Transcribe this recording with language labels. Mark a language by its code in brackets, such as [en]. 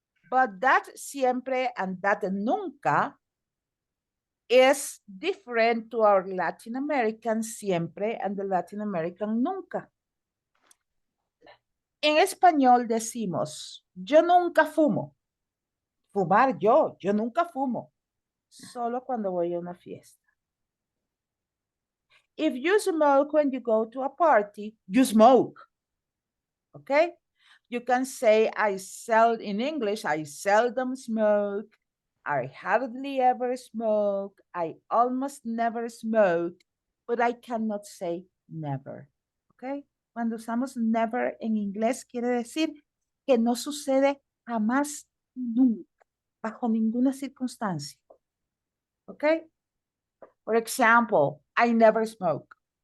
[en] But that siempre and that nunca is different to our Latin American siempre and the Latin American nunca. [es] En español decimos, yo nunca fumo. Fumar yo nunca fumo. Solo cuando voy a una fiesta. [en] If you smoke when you go to a party, you smoke. Okay? You can say in English, I seldom smoke. I hardly ever smoke. I almost never smoke. But I cannot say never. Okay? [es] Cuando usamos never en inglés quiere decir que no sucede jamás, nunca, bajo ninguna circunstancia. [en] Okay? For example, I never smoke.